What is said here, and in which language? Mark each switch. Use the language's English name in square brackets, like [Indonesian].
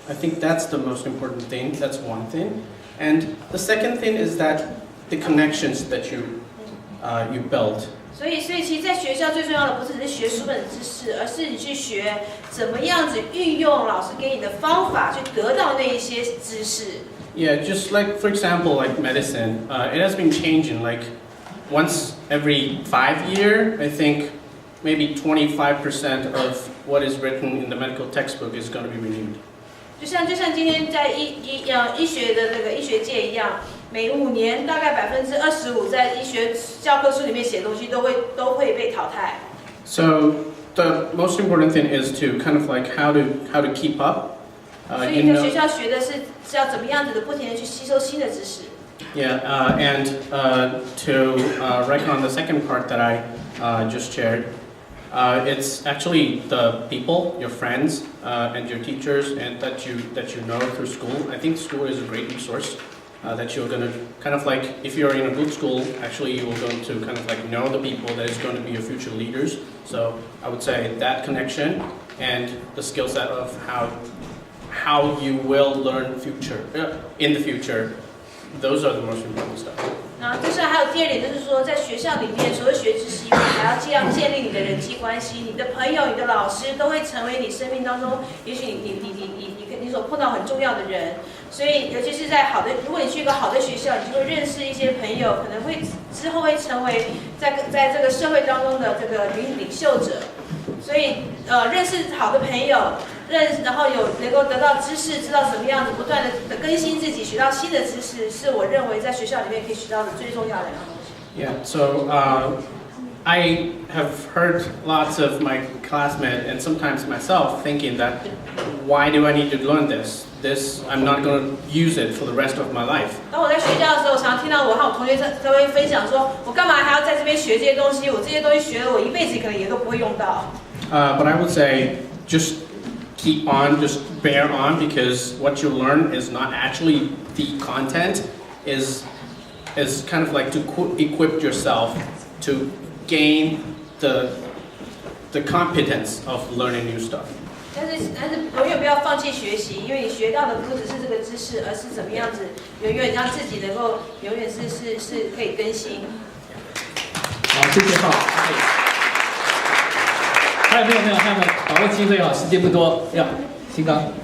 [English] I think that's the most important thing. That's one thing. And the second thing is that the connections that you build. [Chinese] 所以其实在学校最重要的不是只是学书本的知识，而是你去学怎么样子运用老师给你的方法去得到那一些知识。 [English] Yeah, just like, for example, like medicine, it has been changing. Like once every 5 years, I think maybe 25% of what is written in the medical textbook is going to be renewed. [Chinese] 就像今天在医学的那个医学界一样，每5年大概25%在医学教科书里面写的东西都会被淘汰。 [English] So the most important thing is to kind of like how to keep up. [Chinese] 所以在学校学的是要怎么样子的不停的去吸收新的知识。 [English] Yeah, and to reckon on the second part that I just shared, it's actually the people, your friends, and your teachers, and that you know through school. I think school is a great resource. that you're going to kind of like, if you're in a good school, actually you are going to kind of like know the people that is going to be your future leaders. So I would say that connection and the skill set of how you will learn in the future, those are the most important stuff. [Chinese] 那就是还有第二点，就是说在学校里面，除了学知识以外，还要这样建立你的人际关系，你的朋友、你的老师都会成为你生命当中，也许你所碰到很重要的人。所以，尤其是在好的，如果你去一个好的学校，你就会认识一些朋友，可能会之后会成为在这个社会当中的这个领袖者。所以，认识好的朋友。然后能够得到知识，知道怎么样子不断的更新自己，学到新的知识，是我认为在学校里面可以学到的最重要的两个东西。 [English] Yeah, so I have heard lots of my classmates and sometimes myself thinking that why do I need to learn this? I'm not going to use it for the rest of my life. [Chinese] 当我在学校的时候，常听到我和我同学在会分享说，我干嘛还要在这边学这些东西？我这些东西学了，我一辈子可能也都不会用到。 [English] But I would say just keep on, just bear on, because what you learn is not actually the content, is kind of like to equip yourself to gain the competence of learning new stuff. [Chinese] 但是永远不要放弃学习，因为你学到的不只是这个知识，而是怎么样子永远让自己能够永远是可以更新。好，谢谢爸。还有没有？把握机会啊，时间不多。呀，新刚。